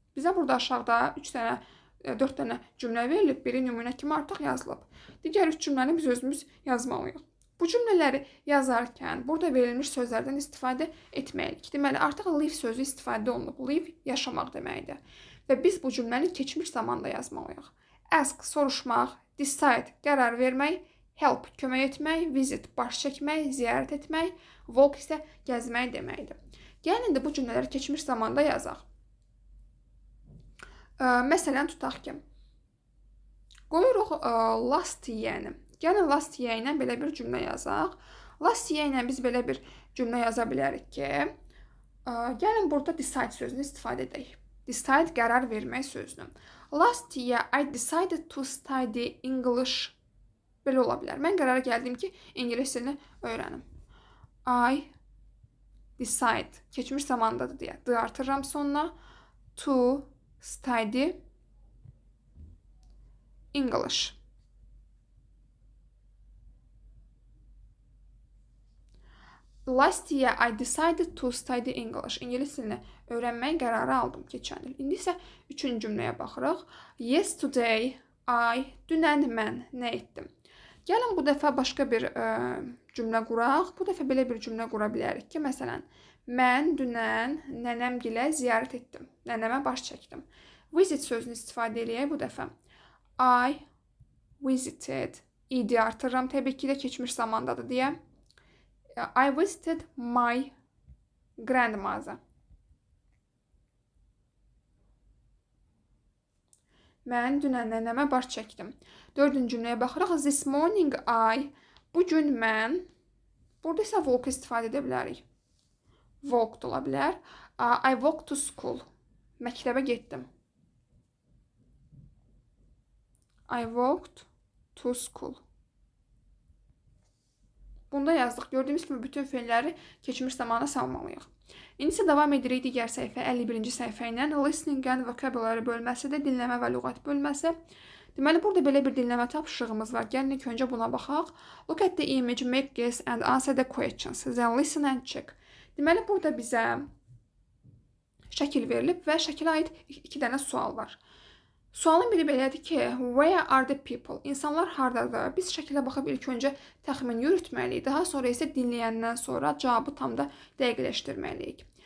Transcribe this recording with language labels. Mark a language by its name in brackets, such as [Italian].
[Azerbaijani] Bizə burada aşağıda 4 dənə cümlə verilib. Biri nümunə kimi artıq yazılıb. Digər 3 cümləni biz özümüz yazmalıyıq. Bu cümlələri yazarkən burada verilmiş sözlərdən istifadə etməliyik. Deməli, artıq live sözü istifadə olunub. Live yaşamaq deməkdir. Və biz bu cümləni keçmiş zamanda yazmalıyıq. Ask, soruşmaq, decide, qərar vermək, help, kömək etmək, visit, baş çəkmək, ziyarət etmək, walk isə gəzmək deməkdir. Gəlin indi bu cümlələri keçmiş zamanda yazaq. Məsələn, tutaq ki, Qoyuruq last year'ni. Gəlin [English] last year [Azerbaijani] ilə belə bir cümlə yazaq. [English] Last year [Azerbaijani] ilə biz belə bir cümlə yaza bilərik ki, gəlin burada decide sözünü istifadə edək. Decide qərar vermək sözünü. [English] Last year I decided to study English. [Azerbaijani] Belə ola bilər. Mən qərara gəldim ki, ingilis dilini öyrənim. [English] I decide [Azerbaijani] keçmiş zamandadır deyə d artırıram sonuna. [English] To study English. Last year I decided to study English. [Azerbaijani] İngilis dilini öyrənməyə qərarı aldım keçən il. İndi isə üçüncü cümləyə baxırıq. [English] Yesterday I, [Azerbaijani] dünən mən nə etdim? Gəlin bu dəfə başqa bir cümlə quraq. Bu dəfə belə bir cümlə qura bilərik ki, məsələn, mən dünən nənəmgilə ziyarət etdim. Nənəmə baş çəkdim. Visit sözünü istifadə edək bu dəfə. [English] I visited. [Azerbaijani] İdi artırıram təbii ki də keçmiş zamandadır deyə. [English] I visited my grandmother. [Azerbaijani] Mən dünən nənəmə baş çəkdim. Dördüncü cümləyə baxırıq. [English] This morning I, [Azerbaijani] bugün mən, burada isə walk istifadə edə bilərik. [English] Walked [Azerbaijani] ola bilər. [English] I walked to school. [Azerbaijani] Məktəbə getdim. [English] I walked to school. [Azerbaijani] Bunda yazdıq. Gördüyümüz kimi bütün feilləri keçmiş zamana salmalıyıq. İndi isə davam edirik digər səhifə, 51-ci səhifə ilə. [English] Listening and vocabulary [Azerbaijani] bölməsi də dinləmə və lüğət bölməsi. Deməli, burada belə bir dinləmə tapşırığımız var. Gəlin ilk öncə buna baxaq. [English] Look at the image, make guess and answer the questions. Then listen and check. [Azerbaijani] Deməli, burada bizə şəkil verilib və şəkilə aid 2 dənə sual var. Sualın biri belədir ki, [English] where are the people? [Azerbaijani] İnsanlar hardadır? Biz şəkilə baxıb ilk öncə təxmin yürütməliyik. Daha sonra isə dinləyəndən sonra cavabı tam da dəqiqləşdirməliyik.